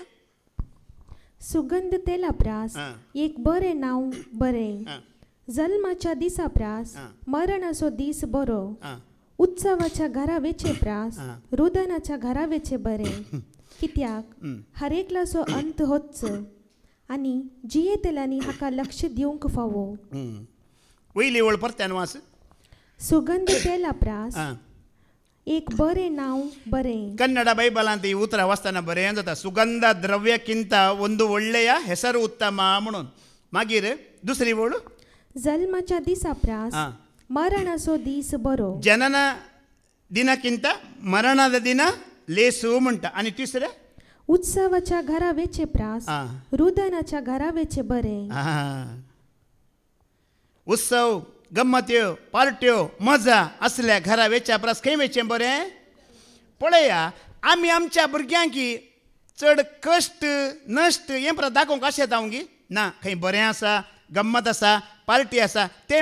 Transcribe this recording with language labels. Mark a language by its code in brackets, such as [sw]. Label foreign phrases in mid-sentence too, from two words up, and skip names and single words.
[kok] सुगंध तेला प्रास एक बरें नांव बरें जल्माच्या दिसा प्रास मरणाचो दीस बरो उत्सवाच्या घरा वेचे प्रास रुदनाच्या घरा वेचे बरें कित्याक हरेकलाचो अंत होच आनी जियेतेल्यांनी हाका लक्ष दिवंक फावो वयली वळ परत्यान वास सुगंध तेला प्रास एक बरें नांव बरें ಕನ್ನಡ ಬೈಬಲಾಂತ ಈ ಉತ್ತರ ವಾಸ್ತನ ಬರೇ ಅಂತ [kn] ಸುಗಂಧ ದ್ರವ್ಯಕ್ಕಿಂತ ಒಂದು ಒಳ್ಳೆಯ ಹೆಸರು ಉತ್ತಮ [kok] म्हणून मागीर दुसरी वळ जल्माच्या दिसा प्रास मरणाचो दीस बरो [kn] ಜನನ ದಿನಕ್ಕಿಂತ ಮರಣದ ದಿನ ಲೇಸು [kok] म्हणटा आणि तिसरे उत्सवाच्या घरा वेचे प्रास रुदनाच्या घरा वेचे बरें उत्सव गम्मत्यो पार्ट्यो मजा असल्या घरा वेच्या परस खंय वेचें बरें पळया आमी आमच्या भुरग्यांक चड कश्ट नश्ट हें परत दाखोवंक अशें येता गी ना खंय बरें आसा गम्मत आसा पार्टी आसा तें